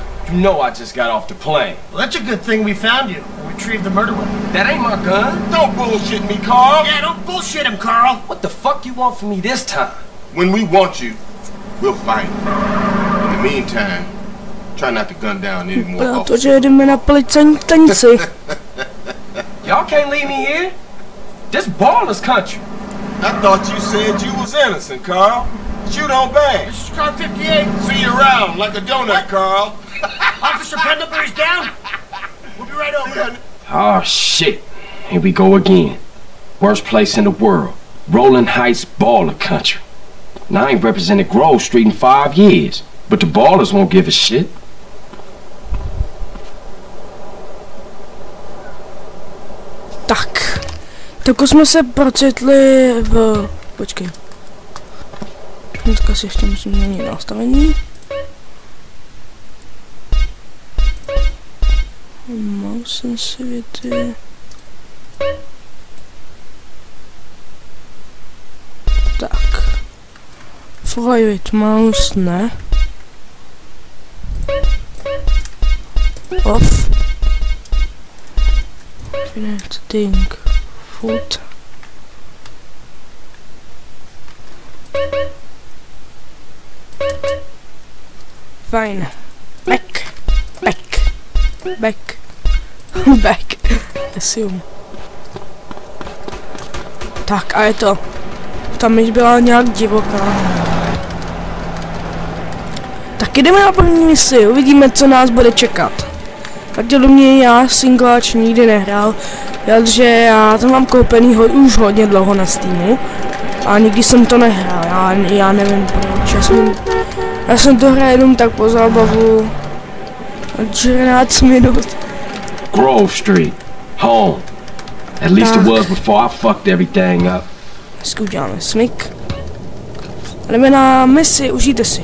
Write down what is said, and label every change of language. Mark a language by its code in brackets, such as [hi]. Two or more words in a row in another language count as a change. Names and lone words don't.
[en] You know I just got off the plane. Well, that's a good thing we found you and retrieved the murder weapon. That ain't my gun. Don't bullshit me, Carl. Yeah, don't bullshit him, Carl. What the fuck you want from me this time? When we want you, we'll find you. In the meantime, try not to gun down any more officers. [cs] Protože jdeme na policajní stanici. [en] Y'all can't leave me here. This baller's country. I thought you said you was innocent, Carl. Shoot on bang. This is car 58. See you around like a donut, What? Carl. Officer Pendlebury's down. We'll be right over. Oh, shit. Here we go again. Worst place in the world. Rolling Heights baller country. Now, I ain't represented Grove Street in 5 years, but the ballers won't give a shit. [cs] Tak jsme se procitli v... Počkej. Dneska si ještě musím změnit nastavení. [en] Mouse sensitivity. [cs] Tak. [en] Fly with mouse, ne. Off. Connecting foot. [cs] Fajn. [en] Back. Back. Assume. [cs] Tak a je to. Tam již byla nějak divoká. Tak jdeme na první misi, uvidíme, co nás bude čekat. Pravděpodobně já singláč nikdy nehrál, protože já to mám koupený už hodně dlouho na Steamu. A nikdy jsem to nehrál, já nevím proč, já jsem to hrál jenom tak po zábavu. 14 minut. [en] Grove Street. Home. At least it was before I fucked everything up. [cs] Dneska uděláme smyk. Jdeme na misi, užijte si.